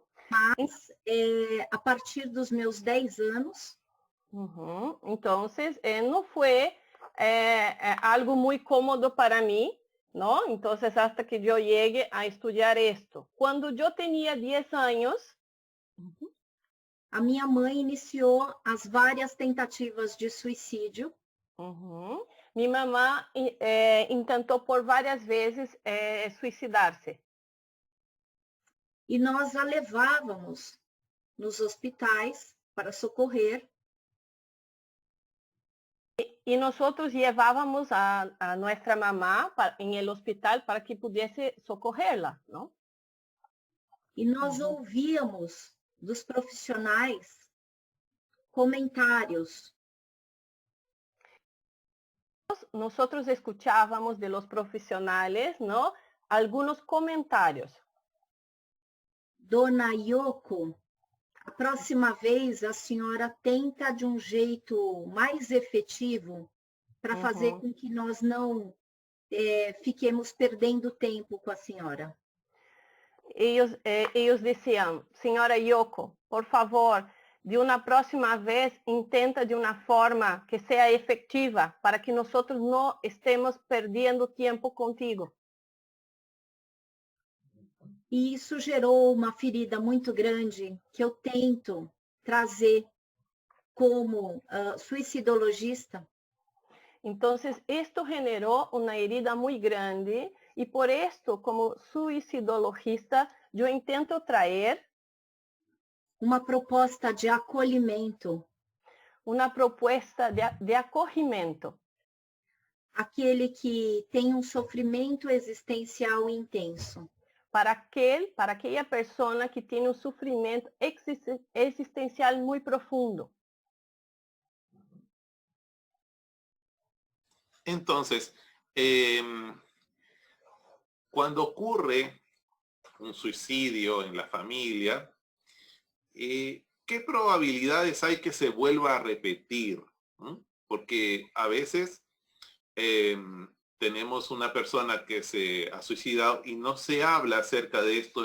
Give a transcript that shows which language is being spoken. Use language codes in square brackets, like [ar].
[pt] Mas, a partir dos meus 10 anos... Então, não foi algo muito cômodo para mim, ¿no? [es] Entonces, hasta que yo llegue a estudiar esto. Cuando yo tenía 10 años, [pt] a minha mãe iniciou as várias tentativas de suicídio. [es] Mi mamá [pt] intentou por várias vezes suicidar-se. E nós a levávamos nos hospitais para socorrer. [es] E nosotros llevábamos a nuestra mamá en el hospital para que pudiese socorrerla, ¿no? [pt] E nós ouvíamos dos profissionais comentários. [es] Nosotros escuchábamos de los profesionales, ¿no? Algunos comentarios. [pt] Dona Yoko, a próxima vez a senhora tenta de um jeito mais efetivo para fazer com que nós não fiquemos perdendo tempo com a senhora. [es] Ellos decían, señora Yoko, por favor, de una próxima vez intenta de una forma que sea efectiva para que nosotros no estemos perdiendo tiempo contigo. [pt] E isso gerou uma ferida muito grande que eu tento trazer como suicidologista. [es] Entonces, esto generó una herida muy grande y por esto, como suicidologista, yo intento traer [pt] uma proposta de acolhimento. Uma proposta de acolhimento. Aquele que tem um sofrimento existencial intenso. Para aquela pessoa que tem um sofrimento existencial muito profundo. [es] Entonces, cuando ocurre un suicidio en la familia, ¿qué probabilidades hay que se vuelva a repetir? Porque a veces tenemos una persona que se ha suicidado y no se habla acerca de esto.